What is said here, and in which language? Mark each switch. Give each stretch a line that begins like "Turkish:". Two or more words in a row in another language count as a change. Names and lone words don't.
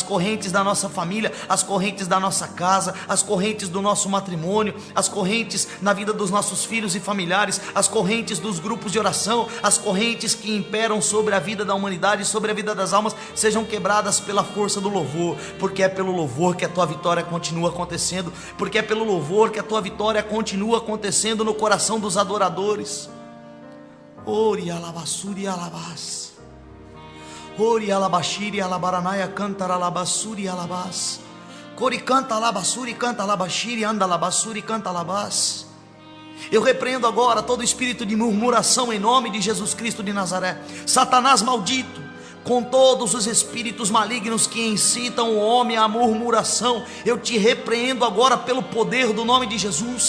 Portuguese: correntes da nossa família, as correntes da nossa casa, as correntes do nosso matrimônio, as correntes na vida dos nossos filhos e familiares, as correntes dos grupos de oração, as correntes que imperam sobre a vida da humanidade, sobre a vida das almas, sejam quebradas pela força do louvor, porque é pelo louvor que a tua vitória continua acontecendo, porque é pelo louvor que a tua vitória continua acontecendo no coração dos adoradores. Ori alabassuri alabas, Ori alabashiri alabaranaia cantara alabassuri alabas, Cori canta alabassuri canta alabashiri anda alabassuri canta alabas. Eu repreendo agora todo espírito de murmuração em nome de Jesus Cristo de Nazaré. Satanás maldito, com todos os espíritos malignos que incitam o homem à murmuração. Eu te repreendo agora pelo poder do nome de Jesus.